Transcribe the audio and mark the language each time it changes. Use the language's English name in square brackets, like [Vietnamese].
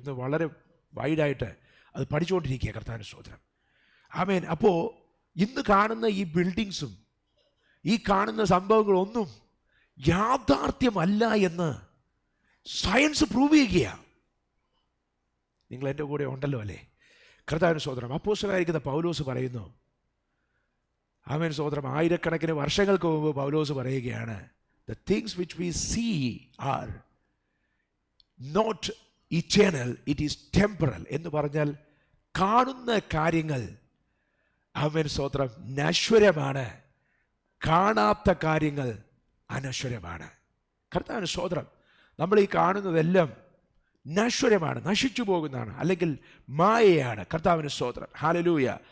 [Malayalam] ഇന്ന് വളരെ വൈഡായിട്ട് അത് പഠിച്ചുകൊണ്ടിരിക്കുക. കർത്താവിന് സ്തോത്രം. ആമേൻ. അപ്പോൾ ഇന്ന് കാണുന്ന ഈ ബിൽഡിങ്സും ഈ കാണുന്ന സംഭവങ്ങളൊന്നും യാഥാർത്ഥ്യമല്ല എന്ന് സയൻസ് പ്രൂവ് ചെയ്യുകയാണ്. നിങ്ങൾ എൻ്റെ കൂടെ ഉണ്ടല്ലോ അല്ലേ? കർത്താവിന് സ്തോത്രം. അപ്പോസ്തലനായിരിക്കുന്ന പൗലോസ് പറയുന്നു, ആമേൻ സ്തോത്രം, ആയിരക്കണക്കിന് വർഷങ്ങൾക്ക് മുമ്പ് പൗലോസ് പറയുകയാണ്, [English] the things which we see are not eternal, it is temporal. [Malayalam] എന്ന് പറഞ്ഞാൽ കാണുന്ന കാര്യങ്ങൾ, ആമേൻ സ്തോത്രം, നശ്വരമാണ്. കാണാത്ത കാര്യങ്ങൾ അനശ്വരമാണ്. കർത്താവിന് സ്തോത്രം. നമ്മൾ ഈ കാണുന്നതെല്ലാം നശ്വരമാണ്, നശിച്ചു പോകുന്നതാണ്, അല്ലെങ്കിൽ മായയാണ്. കർത്താവിന് സ്തോത്രം. ഹല്ലേലൂയ.